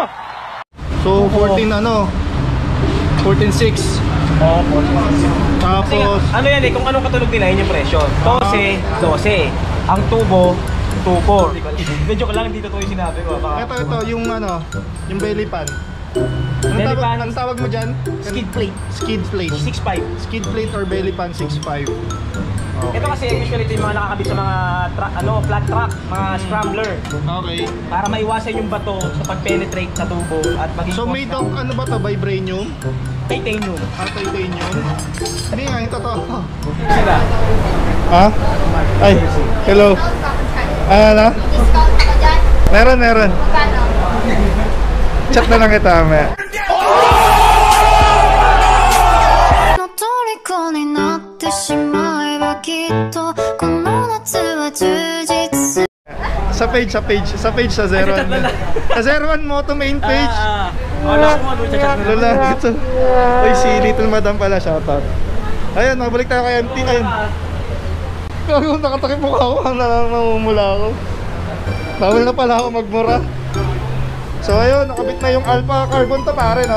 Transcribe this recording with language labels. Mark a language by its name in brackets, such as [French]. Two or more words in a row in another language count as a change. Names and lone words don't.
[Filipino] So 14 ano? 14.6. Oo, 14. Kasi nga, Tapos ano yan eh, kung anong katunog nila, yun yung presyo. Toche, 12. Ang tubo, 2-4. Medyo ko lang, dito to yung sinabi ko. Baka ito yung ano, yung [English] belly pan. Belly pan. [Filipino] Anong tawag mo dyan? [English] skid plate, Skid plate. 6.5. Skid plate or belly pan 6.5. [Filipino] Okay. Ito kasi usually ito yung mga nakakabit sa mga [English] flat track, [Filipino] mga scrambler. Okay. Para maiwasan yung bato sa pag-penetrate sa tubo at maging So [English] made of [Filipino] ano ba to? Vibranium? titanium. Titanium? Hindi nga, yung totoo. Sila. Ha? Ay, hello. Ano? Discount ako dyan. Meron. Magkano? Chat na lang kita, me. [Japanese] 虜になってしまえばきっとこの夏は充実する [Filipino] Sa page sa 01. Sa 01 mo to main page. Wala ko ano chat na Lola, ito. Uy, si Little Madam pala, shoutout. Ayun, nabalik tayo kay MT. Ayun. Kaya nakatakip mukha ko, namumula ako. Bawal na pala ako magmura. So ayun, nakabit na yung Alpha Carbon to pare, no?